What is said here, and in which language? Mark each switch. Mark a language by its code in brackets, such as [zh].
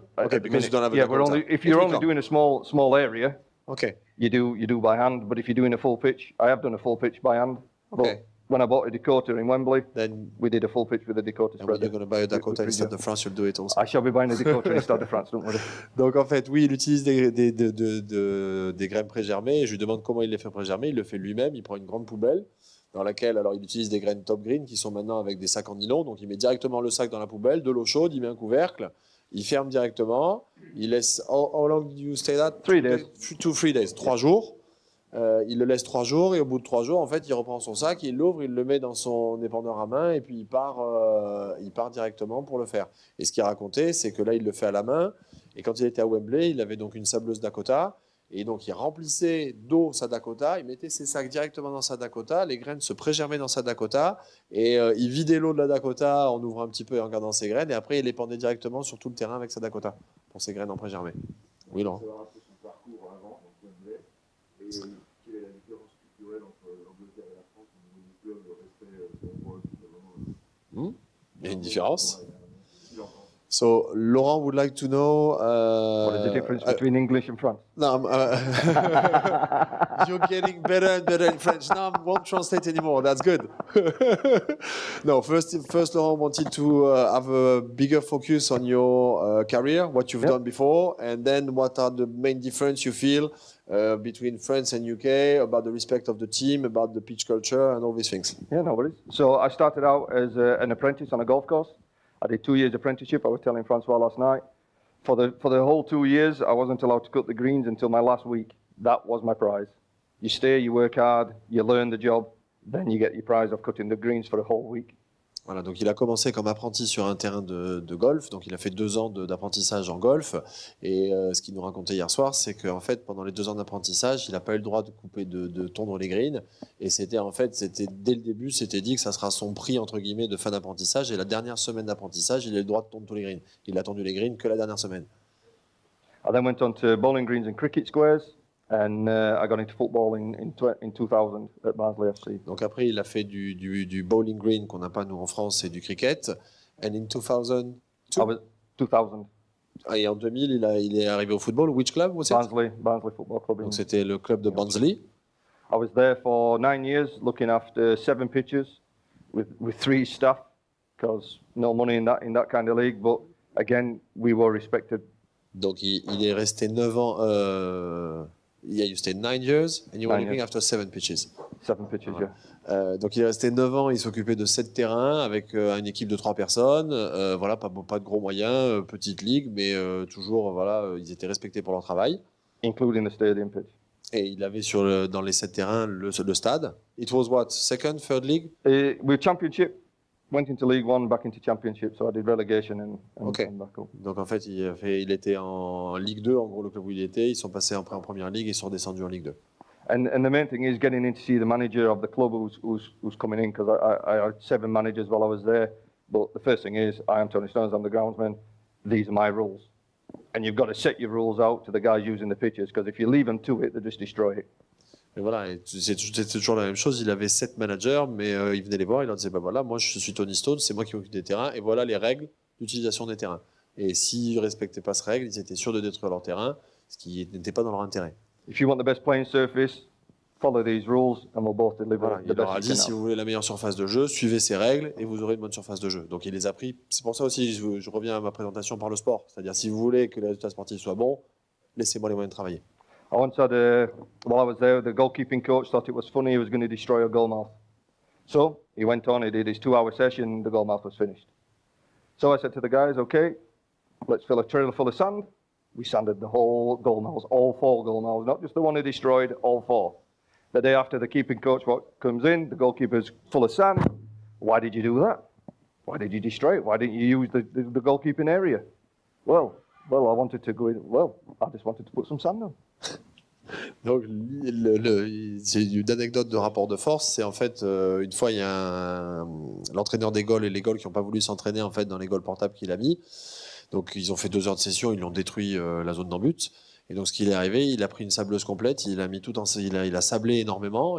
[en] because you don't have a decoder. If you're only doing a small area, okay, you do by hand. But if you're doing a full pitch, I have done a full pitch by hand. Okay. But when I bought a decoder in Wembley, then we did a full pitch with a decoder and spreader. when you're going to buy a Dakota in Stade de France, you'll do it also. I shall be buying a decoder in Stade de France, don't worry. [fr] Donc en fait, oui, il utilise des graines pré-germées. Et je lui demande comment il les fait pré-germer. Il le fait lui-même. Il prend une grande poubelle dans laquelle alors il utilise des graines top green qui sont maintenant avec des sacs en nylon. Donc il met directement le sac dans la poubelle, de l'eau chaude, il met un couvercle, il ferme directement. Il laisse. [en] How long do you stay that? 3 days. 3 days. [fr] 3 jours. Il le laisse 3 jours et au bout de 3 jours, en fait, il reprend son sac, il l'ouvre, il le met dans son épandeur à main et puis il part directement pour le faire. Et ce qu'il racontait, c'est que là, il le fait à la main. Et quand il était à Wembley, il avait donc une sableuse Dakota. Et donc, il remplissait d'eau sa Dakota, il mettait ses sacs directement dans sa Dakota, les graines se pré-germaient dans sa Dakota, et il vidait l'eau de la Dakota en ouvrant un petit peu et en gardant ses graines, et après, il épandait directement sur tout le terrain avec sa Dakota pour ses graines en pré-germées. Oui, Laurent. Savoir un peu son parcours avant, donc Wembley, et quelle est la différence culturelle entre l'Angleterre et la France au niveau du club, le respect pour moi, vraiment. Il y a une différence. [en] So Laurent would like to know. What is the difference between English and French? No, you're getting better and better in French. Now I won't translate anymore. That's good. No, first, Laurent wanted to have a bigger focus on your career, what you've done before, and then what are the main difference you feel between France and UK, about the respect of the team, about the pitch culture, and all these things. Yeah, no worries. So I started out as an apprentice on a golf course. I did 2 years apprenticeship. I was telling Francois last night. For the whole 2 years, I wasn't allowed to cut the greens until my last week. That was my prize. You stay, you work hard, you learn the job, then you get your prize of cutting the greens for a whole week. [fr] Voilà, donc il a commencé comme apprenti sur un terrain de golf, donc il a fait 2 ans d'apprentissage en golf, et ce qu'il nous racontait hier soir, c'est qu'en fait, pendant les 2 ans d'apprentissage, il n'a pas eu le droit de couper, de tondre les greens, et c'était dès le début, c'était dit que ça sera son prix, entre guillemets, de fin d'apprentissage, et la dernière semaine d'apprentissage, il a eu le droit de tondre tous les greens. Il a tondu les greens que la dernière semaine. [en] I then went on to bowling greens and cricket squares, and I got into football in 2000 at Barnsley FC. [fr] Donc après, il a fait du bowling green qu'on n'a pas nous en France et du cricket. [en] And in 2000, 2000. [fr] Et en 2000, il est arrivé au football. [en] Which club was it? Barnsley Football Club. [fr] Donc c'était le club de Barnsley. [en] I was there for 9 years, looking after 7 pitches with 3 staff, because no money in that kind of league. But again, we were respected. [fr] Donc il est resté 9 ans. [en] Yeah, you stayed 9 years and you were looking after 7 pitches. 7 pitches, yeah. [fr] Donc il est resté 9 ans, il s'occupait de 7 terrains avec une équipe de 3 personnes. Voilà, pas de gros moyens, petite ligue, mais toujours, voilà, ils étaient respectés pour leur travail. [en] Including the stadium pitch. [fr] Et il avait dans les 7 terrains le stade. [en] It was what? Second, third league? With championship. Went into League One, back into Championship, so I did relegation and back up. [fr] Donc en fait, il était en Ligue 2, en gros le club où il était. Ils sont passés après en Première Ligue et ils sont redescendus en Ligue 2. [en] And the main thing is getting in to see the manager of the club who's coming in, because I had 7 managers while I was there. But the first thing is, I am Tony Stones, I'm the groundsman. These are my rules. And you've got to set your rules out to the guys using the pitches, because if you leave them to it, they just destroy it. [fr] Et voilà, c'était toujours la même chose. Il avait 7 managers, mais il venait les voir, il leur disait bah voilà, moi je suis Tony Stone, c'est moi qui m'occupe des terrains, et voilà les règles d'utilisation des terrains. Et s'ils ne respectaient pas ces règles, ils étaient sûrs de détruire leur terrain, ce qui n'était pas dans leur intérêt. [en] If you want the best playing surface, follow these rules, and we'll both deliver [fr] voilà, il [en] best. [fr] leur a dit si vous voulez la meilleure surface de jeu, suivez ces règles et vous aurez une bonne surface de jeu. Donc il les a pris. C'est pour ça aussi, je reviens à ma présentation par le sport. C'est-à-dire si vous voulez que les résultats sportifs soient bons, laissez-moi les moyens de travailler. [en] I once had while I was there, the goalkeeping coach thought it was funny he was going to destroy a goalmouth. So he went on, he did his 2-hour session, the goalmouth was finished. So I said to the guys, okay, let's fill a trailer full of sand. We sanded the whole goalmouths, all 4 goalmouths, not just the one he destroyed, all 4. The day after, the keeping coach comes in, the goalkeeper's full of sand. Why did you do that? Why did you destroy it? Why didn't you use the goalkeeping area? Well, I wanted to go in, I just wanted to put some sand on. [fr] Donc, c'est une anecdote de rapport de force. C'est en fait, une fois, il y a l'entraîneur des goals et les goals qui n'ont pas voulu s'entraîner en fait, dans les goals portables qu'il a mis. Donc, ils ont fait 2 heures de session, ils ont détruit la zone d'en-but. Et donc, ce qu'il est arrivé, il a pris une sableuse complète, il a sablé énormément.